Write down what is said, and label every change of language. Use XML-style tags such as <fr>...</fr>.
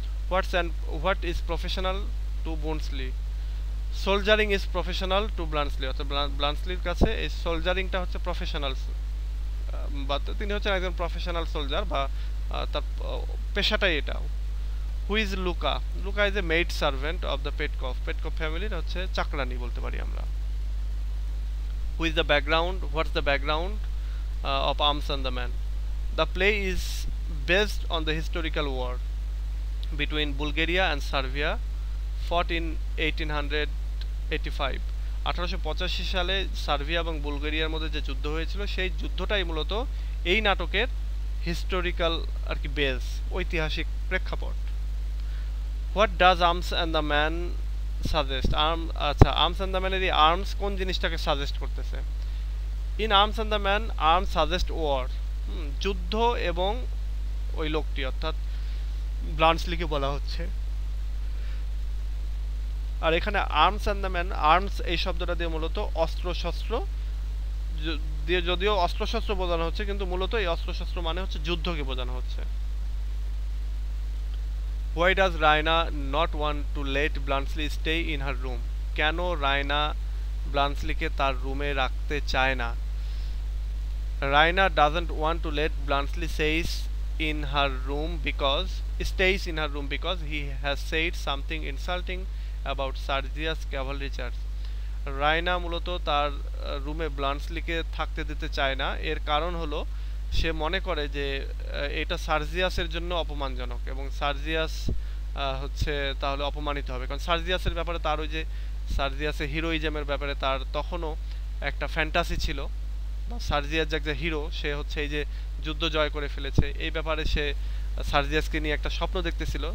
<en>what is professional to Bluntschli, soldiering is professional to Bluntschli,</en> <bn>অর্থাৎ ব্লান্সলির কাছে এই সোলজারিংটা হচ্ছে প্রফেশনাল, বা তিনি হচ্ছেন একজন প্রফেশনাল সোলজার, বা তার পেশাটাই এটা।</bn> <en>who is Louka, Louka is a maid servant of the Petkoff,</en> <bn>পেটকফ ফ্যামিলির হচ্ছে চাকরানি বলতে পারি আমরা।</bn> <en>Who is the background, what's the background of Arms and the Man. The play is based on the historical war between Bulgaria and Serbia fought in 1885.</en> <bn>1885 সালে Serbia এবং বুলগেরিয়ার মধ্যে যে যুদ্ধ হয়েছিল সেই যুদ্ধটাই মূলত এই নাটকের হিস্টোরিক্যাল আর কি বেস, ঐতিহাসিক প্রেক্ষাপট।</bn> <en>what does Arms and the Man suggest,</en> <bn>আচ্ছা আর্মস অ্যান্ড দ্য ম্যানের এই আর্মস কোন জিনিসটাকে সাজেস্ট করতেছে?</bn> <en>in Arms and the Man arms suggest war,</en> <bn>যুদ্ধ এবং ওই লোকটি অর্থাৎ ব্লান্সলিকে বলা হচ্ছে। আর এখানে arms and the man, arms এই শব্দটা দিয়ে মূলত অস্ত্র শস্ত্র দিয়ে, যদিও অস্ত্রশস্ত্র বোঝানো হচ্ছে কিন্তু মূলত এই অস্ত্রশস্ত্র মানে হচ্ছে যুদ্ধকে বোঝানো হচ্ছে।</bn> <en>why does Raina not want to let Bluntschli stay in her room,</en> <bn>কেন রায়না ব্লান্সলিকে তার রুমে রাখতে চায় না?</bn> <en>Raina doesn't want to let Bluntschli stays in her room because he has said something insulting about Sergia's cavalry charge.</en> <bn>Raina মূলত তার রুমে ব্লান্টসলিকে থাকতে দিতে চায় না, এর কারণ হলো সে মনে করে যে এটা সার্জিয়াসের জন্য অপমানজনক এবং সার্জিয়াস হচ্ছে তাহলে অপমানিত হবে, কারণ সার্জিয়াসের ব্যাপারে তার ওই যে সার্জিয়াসের হিরোইজমের ব্যাপারে তার তখনও একটা ফ্যান্টাসি ছিল, বা সার্জিয়াস যে হিরো সে হচ্ছে এই যে যুদ্ধ জয় করে ফেলেছে এই ব্যাপারে সে সার্জিয়াসকে নিয়ে একটা স্বপ্ন দেখতেছিল।</bn>